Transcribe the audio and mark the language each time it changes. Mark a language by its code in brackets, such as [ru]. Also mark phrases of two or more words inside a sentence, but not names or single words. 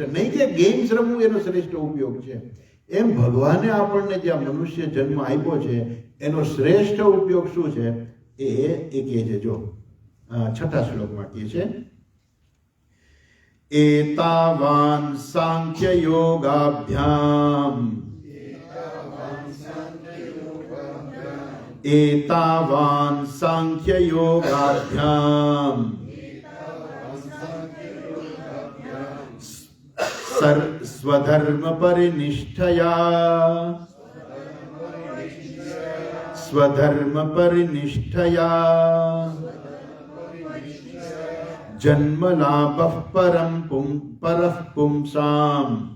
[gu] નહીં કે ગેમ્સ રમવું એનો શ્રેષ્ઠ ઉપયોગ છે. એમ ભગવાને આપણને જ્યાં મનુષ્ય જન્મ આપ્યો છે એનો શ્રેષ્ઠ ઉપયોગ શું છે એ કહે છે. જો 6થા શ્લોકમાં કહે છે, [sa] એતાવાન સાંખ્ય યોગાભ્યામ एतावान् सांख्य योगाभ्याम स्वधर्म परिनिष्ठया जन्म लाभः परः पुंसाम्